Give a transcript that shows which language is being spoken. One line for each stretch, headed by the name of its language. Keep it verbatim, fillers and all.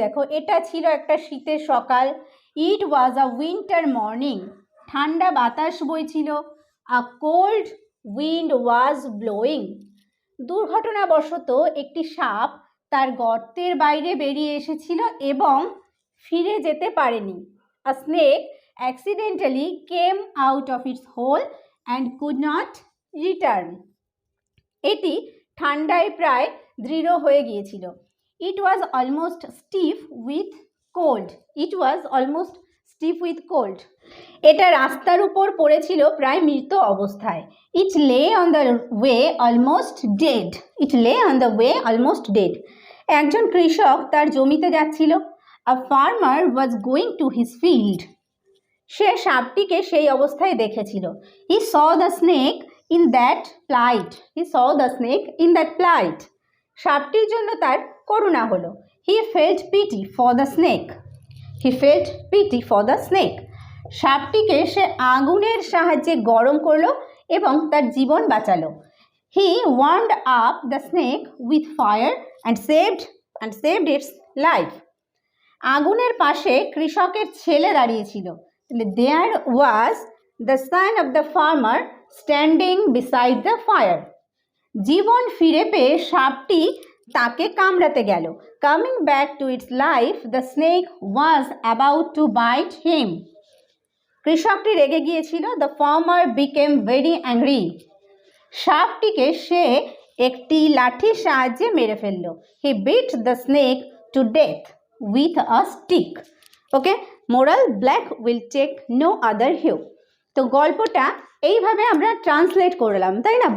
Bangla: দেখো, এটা ছিল একটা শীতের সকাল।
English: it was a winter morning
Bangla: ঠান্ডা বাতাস বইছিল।
English: a cold wind was blowing
Bangla: দুর্ঘটনাবশত একটি সাপ তার গর্তের বাইরে বেরিয়ে এসেছিল এবং ফিরে যেতে পারেনি।
English: A snake accidentally came out of its hole and could not return.
Bangla: এটি ঠান্ডায় প্রায় দৃঢ় হয়ে গিয়েছিল।
English: It was almost stiff with cold. It was almost stiff with cold.
Bangla: এটা রাস্তার উপর পড়েছিল প্রায় মৃত অবস্থায়।
English: It lay on the way almost dead. It lay on the way almost dead.
Bangla: একজন কৃষক তার জমিতে যাচ্ছিল।
English: A farmer was going to his field.
Bangla: সে সাপটিকে সেই অবস্থায় দেখেছিল।
English: he saw the snake in that plight he saw the snake in that plight
Bangla: সাপটির জন্য তার করুণা হলো।
English: he felt pity for the snake he felt pity for the snake
Bangla: সাপটিকে সে আগুনের সাহায্যে গরম করলো এবং তার জীবন বাঁচালো।
English: he warmed up the snake with fire and saved and saved its life
Bangla: আগুনের পাশে কৃষকের ছেলে দাঁড়িয়েছিল।
English: There was the son of the farmer standing beside the fire.
Bangla: জীবন ফিরে পেয়ে সাপটি তাকে কামড়াতে গেল।
English: Coming back to its life, the snake was about to bite him.
Bangla: কৃষকটি রেগে গিয়েছিল।
English: The farmer became very angry.
Bangla: সাপটিকে সে একটি লাঠির সাহায্যে মেরে ফেললো।
English: He beat the snake to death with a stick. Okay, moral black will take no other hue.
Bangla: তো গল্পটা এইভাবে আমরা ট্রান্সলেট করলাম, তাই না?